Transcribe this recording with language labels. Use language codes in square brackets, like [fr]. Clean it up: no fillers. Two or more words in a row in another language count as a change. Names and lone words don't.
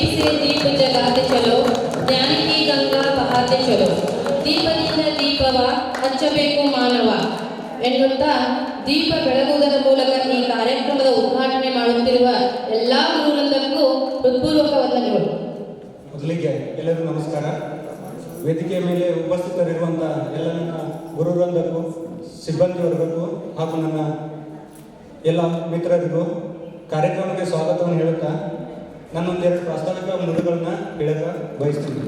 [hi] दीप जगाते चलो ज्ञान की गंगा बहाते चलो [kn] ದೀಪದಿಂದ ದೀಪವ ಹಚ್ಚಬೇಕು ಮಾನವ ಎನ್ನುತ್ತಾ ದೀಪ ಬೆಳಗುವುದರ ಮೂಲಕ ಈ ಕಾರ್ಯಕ್ರಮದ ಉದ್ಘಾಟನೆ ಮಾಡುತ್ತಿರುವ ಎಲ್ಲ ಗುರುವೃಂದಕ್ಕೂ ಹೃತ್ಪೂರ್ವಕ ವಂದನೆಗಳು. ಮೊದಲಿಗೆ ಎಲ್ಲರಿಗೂ ನಮಸ್ಕಾರ. ವೇದಿಕೆಯ ಮೇಲೆ ಉಪಸ್ಥಿತರಿರುವಂಥ ಎಲ್ಲ ನನ್ನ ಗುರುವೃಂದಕ್ಕೂ ಸಿಬ್ಬಂದಿ ವರ್ಗಕ್ಕೂ ಹಾಗೂ ನನ್ನ ಎಲ್ಲ ಮಿತ್ರರಿಗೂ ಕಾರ್ಯಕ್ರಮಕ್ಕೆ ಸ್ವಾಗತವನ್ನು ಹೇಳುತ್ತಾ ನಾನೊಂದೆರಡು ಪ್ರಾಸ್ತಾವಿಕ ನುಡಿಗಳನ್ನ ಹೇಳಕ್ಕೆ ಬಯಸ್ತೀನಿ.